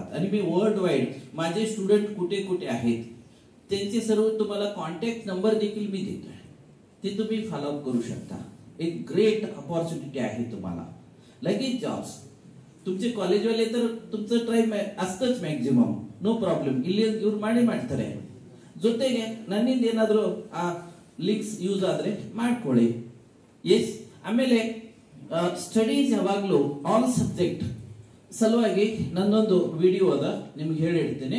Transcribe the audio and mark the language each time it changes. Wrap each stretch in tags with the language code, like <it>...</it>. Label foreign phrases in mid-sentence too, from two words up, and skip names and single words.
<mr>आणि मी</mr> <en>world wide</en> <mr>माझे स्टुडंट कुठे कुठे आहेत त्यांचे सर्व तुम्हाला</mr> <en>contact number</en> <mr>देखील मी देतोय. ते तुम्ही फॉलोअप करू शकता. एक</mr> <en>great opportunity</en> <mr>आहे तुम्हाला. लगेच जॉब्स तुमचे कॉलेजवाले तर तुमचं ट्राय असतंच</mr> <en>maximum, no problem.</en> <kn>ಇಲ್ಲಿ ಇವ್ರು ಮಾಡ್ತಾರೆ. ಜೊತೆಗೆ ನನ್ನಿಂದ ಏನಾದರೂ ಆ</kn> <en>links use</en> <kn>ಆದ್ರೆ ಮಾಡ್ಕೊಳ್ಳಿ. ಎಸ್. ಆಮೇಲೆ ಸ್ಟಡೀಸ್ ಯಾವಾಗಲೂ</kn> <en>all subject</en> <kn>ಸಲುವಾಗಿ ನನ್ನೊಂದು ವಿಡಿಯೋ ಅದ, ನಿಮ್ಗೆ ಹೇಳಿಡ್ತೇನೆ.</kn>